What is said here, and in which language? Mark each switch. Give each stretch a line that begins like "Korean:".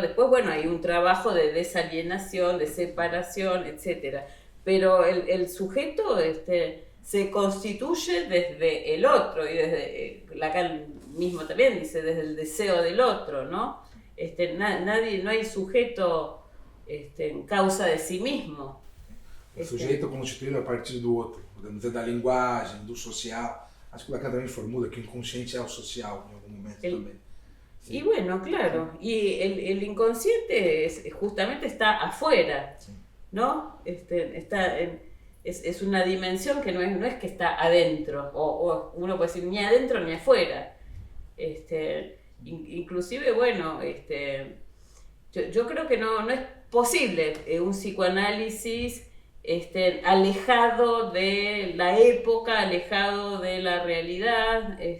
Spanish: Después, bueno, hay un trabajo de desalienación, de separación, etc. Pero el sujeto se constituye desde el otro, y desde Lacan mismo también dice, desde el deseo del otro, ¿no? No hay sujeto en causa de sí mismo.
Portuguese: O sujeito constituído a partir do outro, podemos dizer, da linguagem, do social. Acho que o Lacan também formula que o inconsciente é o social em algum momento também.
Spanish: Sí. Y bueno, claro, y el inconsciente justamente está afuera, sí, ¿no? Es una dimensión que no es que está adentro, o uno puede decir ni adentro ni afuera. Inclusive, bueno, yo creo que no es posible un psicoanálisis alejado de la época, alejado de la realidad.